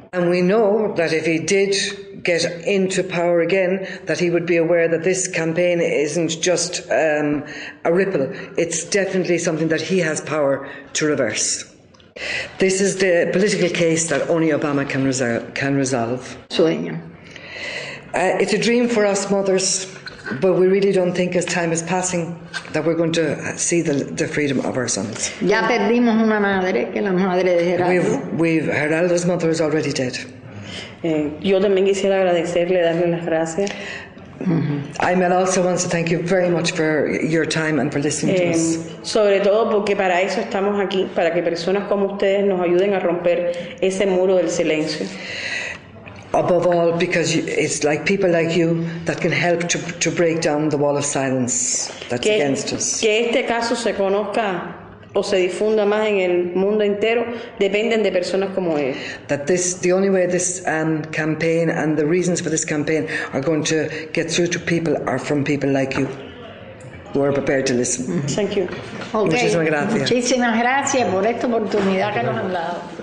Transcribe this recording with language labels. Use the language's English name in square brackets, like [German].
[English] And we know that if he did get into power again, that he would be aware that this campaign isn't just a ripple. It's definitely something that he has power to reverse. This is the political case that only Obama can resolve. [Spanish] Sueño. [English] It's a dream for us mothers, but we really don't think as time is passing that we're going to see the freedom of our sons. [Spanish] Ya perdimos una madre, que es la madre de Gerardo. [English] Geraldo's mother is already dead. [Spanish] Yo también quisiera agradecerle, darle las gracias. [English] Aymel also wants to thank you very much for your time and for listening to us. [Spanish] Sobre todo porque para eso estamos aquí, para que personas como ustedes nos ayuden a romper ese muro del silencio. [English] Above all, because it's like people like you that can help to break down the wall of silence that's against us. [Spanish] Que este caso se conozca o se difunda más en el mundo entero dependen de personas como él. [English] That the only way this campaign and the reasons for this campaign are going to get through to people are from people like you who are prepared to listen. Thank you. Okay. [Spanish] Muchísimas gracias. Muchísimas gracias por esta oportunidad que nos han dado.